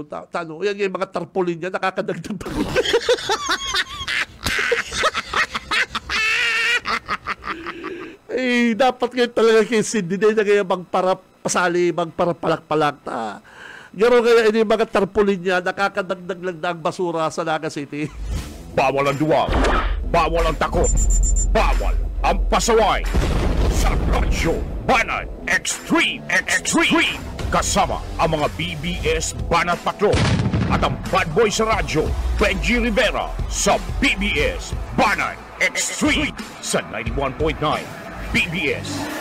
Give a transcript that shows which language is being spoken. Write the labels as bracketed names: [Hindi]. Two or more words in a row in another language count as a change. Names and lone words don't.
[Filipino] Yan yung mga tarpaulin niya, nakakadagdag pa. Dapat ngayon talaga kay SND na ngayon magparapasali, magparapalak-palak. [Bikol] Garo kaya ini [Filipino] mga tarpaulin niya, nakakadagdag lang na ang basura sa Naga City. Bawal ang duwag, bawal ang takot, bawal ang pasaway. Sa Radyo Banat Extreme kasama ang mga BBS Banat Patrol at ang bad boy sa radyo, Benji Rivera sa BBS Banat Extreme sa 91.9 BBS.